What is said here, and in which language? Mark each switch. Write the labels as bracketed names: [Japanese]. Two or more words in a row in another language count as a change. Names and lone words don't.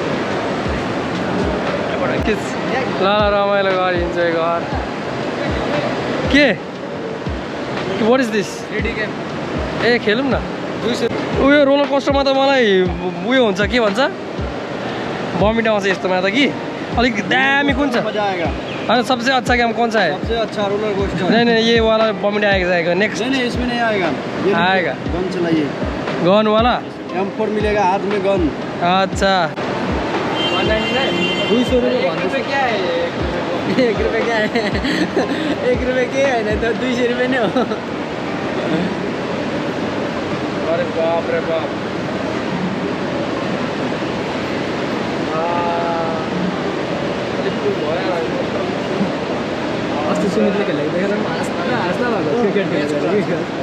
[Nepali] ल रमाइलो गर इन्जोय गर के [English] what is this 3D game [Nepali] ए खेलौँ न 200 उयो रोलर कोस्टरमा त मलाई उयो हुन्छ के भन्छ बमिट आउँछ यस्तोमा त कि अलिक दामी कुन छ [Hindi] मजा आएगा होइन सबसे अच्छा गेम कौन सा है सबसे अच्छा रोलर कोस्टर नहीं नहीं ये वाला बमिट आएगा नेक्स्ट नहीं इसमें नहीं आएगा ये आएगा गन चलाइए गन वाला M4 मिलेगा हाथ में गन अच्छा 200 रुपये क्या है [Nepali] 1 रुपये क्या है 1 रुपये के होइन त 200 रुपये नै हो [Hindi] अरे बाप रे बाप [Nepali] अस्ति सुमितले खेलेको देखेर हाँस्न भएको क्रिकेट खेलेर